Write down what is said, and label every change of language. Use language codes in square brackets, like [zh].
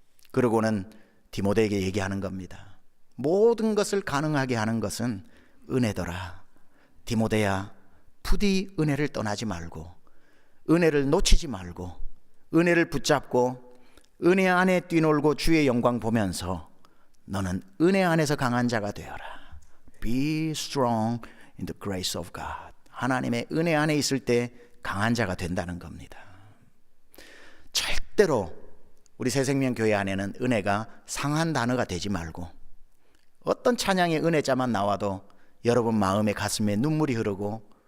[ko] 그러고는 디모데에게 얘기하는 겁니다. 모든 것을 가능하게 하는 것은 은혜더라. 디모데야, 부디 은혜를 떠나지 말고, 은혜를 놓치지 말고, 은혜를 붙잡고 은혜 안에 뛰놀고 주의 영광 보면서 너는 은혜 안에서 강한 자가 되어라. [en] Be strong in the grace of God. [ko] 하나님의 은혜 안에 있을 때 강한 자가 된다는 겁니다. 절대로 우리 새생명교회 안에는 은혜가 상한 단어가 되지 말고, 어떤 찬양의 은혜자만 나와도 여러분 마음에 가슴에 눈물이 흐르고